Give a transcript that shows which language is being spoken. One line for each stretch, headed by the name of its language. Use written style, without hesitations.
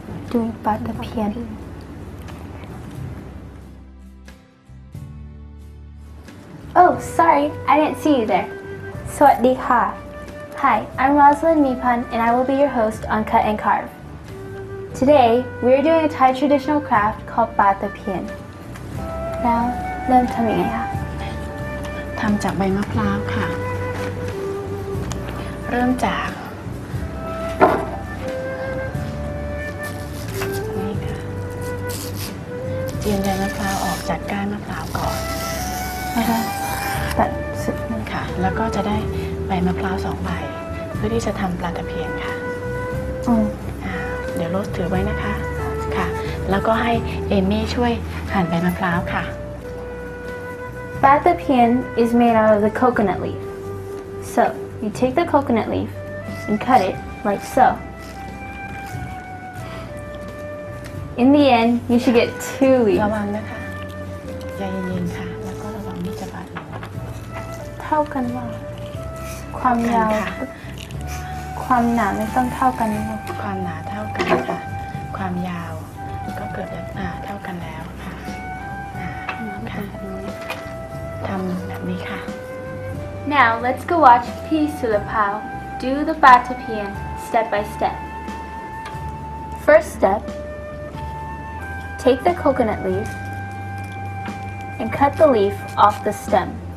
English: doing ปลาตะเพียน Oh, sorry, I didn't see you there.
Thai: สวัสดีค่ะ
English: Hi, I'm Rosalind Mipan and I will be your host on Cut and Carve. Today, we are doing a Thai traditional craft called ปลาตะเพียน Now,
Thai: เริ่มทำยังไงคะ ทำจากใบมะพร้าวค่ะ เริ่มจากนี่ค่ะเจียนใบมะพร้าวออกจากก้านมะพร้าวก่อนนะคะตัดสุดนึงค่ะ แล้วก็จะได้ใบมะพร้าว2 ใบเพื่อที่จะทำปลาตะเพียนค่ะเดี๋ยวโรสถือไว้นะคะค่ะ แล้วก็ให้เอมี่ช่วยหั่นใบมะพร้าวค่ะ
English: ปลาตะเพียน is made out of the coconut leaf. So, you take the coconut leaf and cut it like so. In the end, you should get 2 leaves.
Thai: ระวังนะคะใจเย็นๆค่ะ แล้วก็ระวังมีดจะบาดมือ เท่ากันว่า ความยาว ค่ะ ความหนาไม่ต้องเท่ากันนะคะ ความหนาเท่ากันค่ะ ความยาวก็เกือบจะเท่ากันแล้วค่ะค่ะทำแบบนี้ค่ะ
English: Now, let's go watch Peace to the Pao do the ปลาตะเพียน step by step. First step, take the coconut leaf and cut the leaf off the stem.